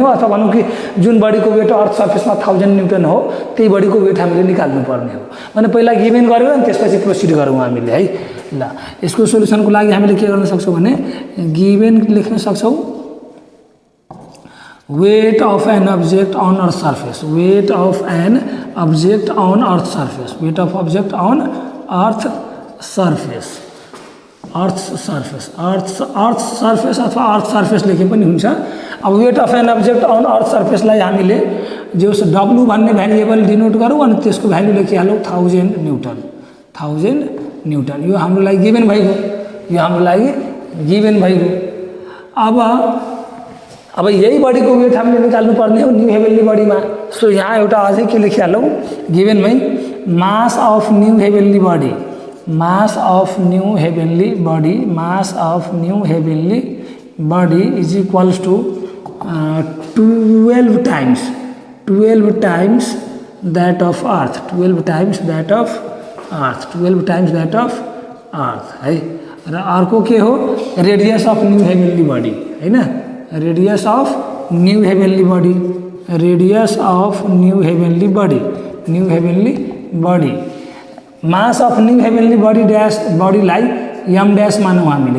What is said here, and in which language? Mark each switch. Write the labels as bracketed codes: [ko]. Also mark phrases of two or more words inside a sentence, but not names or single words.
[ne] अथवा भनौँ कि जुन बडीको [en] weight earth surfaceमा [ne] 1000 न्यूटन हो त्यही बडीको वेट हामीले निकाल्नु पर्ने हो। भने पहिला गिभन गर्यो अनि त्यसपछि प्रोसिड गरौँ हामीले है। ल यसको सोलुसनको लागि हामीले के गर्न सक्छौं भने गिभन लेख्न सक्छौं [en] weight of an object on earth surface. weight of an object on earth surface. weight of object on earth surface. earth surface [ne] अथवा [en] earth surface [ne] लेखे पनि हुन्छ। अब [en] weight of an object on earth surfaceलाई [ne] हामीले जो w भन्ने भ्यारिएबल डिनोट गरौँ अनि त्यसको भ्यालु लेखिहालौँ 1000 न्यूटन। 1000 न्यूटन यो हाम्रो लागि गिभन भइगयो। अब यही बडीको वेट हामीले निकाल्नु पर्ने हो [en] new heavenly bodyमा। [ne] सो यहाँ एउटा अझै के लेखिहालौँ गिभनमै [en] mass of new heavenly body. mass of new heavenly body is equals to 12 times that of earth. 12 times that of earth है। [ne] र अर्को के हो [en] radius of new heavenly body [ne] हैन। [en] radius of new heavenly body mass of new heavenly body dash bodyलाई m dash [ne] मानौँ हामीले।